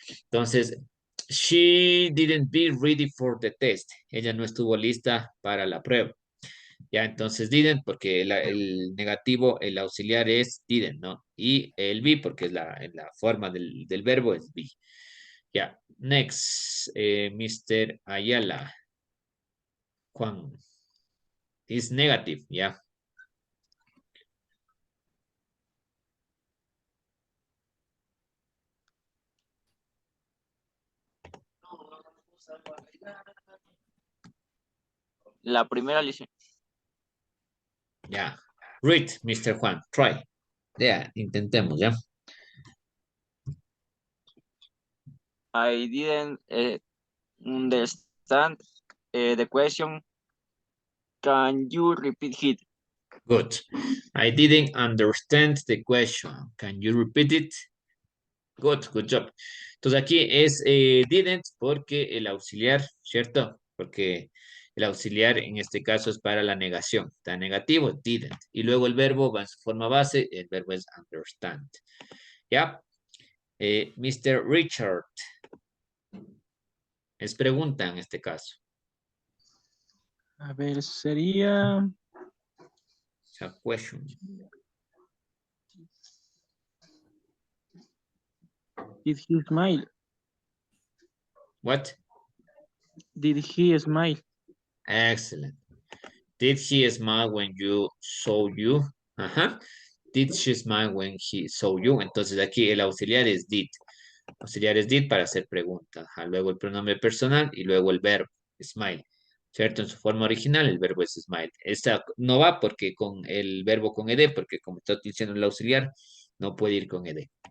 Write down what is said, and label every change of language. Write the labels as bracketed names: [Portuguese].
[English] Entonces, she didn't be ready for the test. [Spanish] Ella no estuvo lista para la prueba. Ya, entonces didn't, porque el negativo, el auxiliar es didn't, ¿no? Y el be, porque es la forma del verbo es be. [English] Ya, next, Mr. Ayala. Juan. Is negative, ya. [Spanish] La primera lesión. Ya. Read, Mr. Juan. Try. Ya, intentemos, ¿ya? [English] I didn't understand the question. Can you repeat it? Good. I didn't understand the question. Can you repeat it? Good job. [Spanish] Entonces aquí es didn't porque el auxiliar, ¿cierto? Porque el auxiliar en este caso es para la negación. Está negativo, didn't. Y luego el verbo va en su forma base, el verbo es understand. ¿Ya? Mr. Richard. Es pregunta en este caso. A ver, sería. [English] It's a question. Did he smile? What? Did he smile? Excellent. Did he smile when you saw you? Ajá. Did she smile when he saw you? [Spanish] Entonces aquí el auxiliar es did. Auxiliar es did para hacer pregunta. Ajá. Luego el pronombre personal y luego el verbo, smile. ¿Cierto? En su forma original el verbo es smile. Esta no va porque con el verbo con ed, porque como está utilizando el auxiliar, no puede ir con ed.